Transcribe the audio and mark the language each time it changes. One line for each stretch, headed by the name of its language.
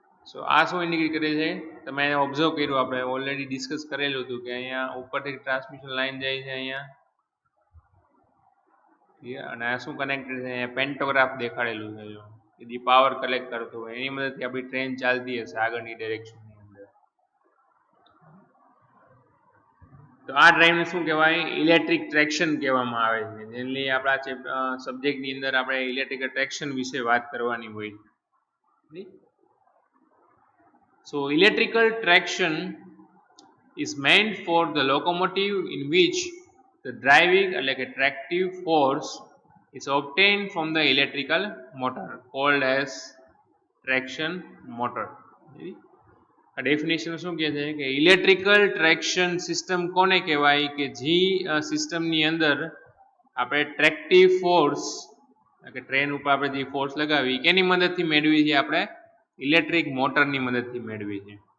Gujarati: સો આ શું ઇન્ડિકેટ કરે છે, તમે અહીંયા ઓબ્ઝર્વ કર્યું, આપણે ઓલરેડી ડિસ્કસ કરેલું હતું કે અહીંયા ઉપરથી ટ્રાન્સમિશન લાઈન જાય છે અહીંયા, અને આ શું કનેક્ટેડ છે, અહીંયા પેન્ટોગ્રાફ દેખાડેલું છે જો, કે જે પાવર કલેક્ટ કરતો હોય એની મદદથી આપણી ટ્રેન ચાલતી હશે આગળની ડિરેક્શનની અંદર. તો આ ડ્રાઈવને શું કહેવાય, ઇલેક્ટ્રિક ટ્રેક્શન કહેવામાં આવે છે. જનરલી આપણા સબ્જેક્ટની અંદર આપણે ઇલેક્ટ્રિકલ ટ્રેક્શન વિશે વાત કરવાની હોય.
English: So electrical traction is meant for the locomotive in which the driving
Gujarati: એટલે કે
English: tractive force is obtained from the electrical motor called as traction motor.
Gujarati: આ ડેફિનેશન શું કહે છે કે ઇલેક્ટ્રિકલ ટ્રેક્શન સિસ્ટમ કોને કહેવાય, કે જે સિસ્ટમની અંદર આપણે ટ્રેક્ટિવ ફોર્સ, કે ટ્રેન ઉપર આપણે જે ફોર્સ લગાવી એની મદદથી મેળવી છે, આપણે ઇલેક્ટ્રિક મોટરની મદદથી મેળવી છે.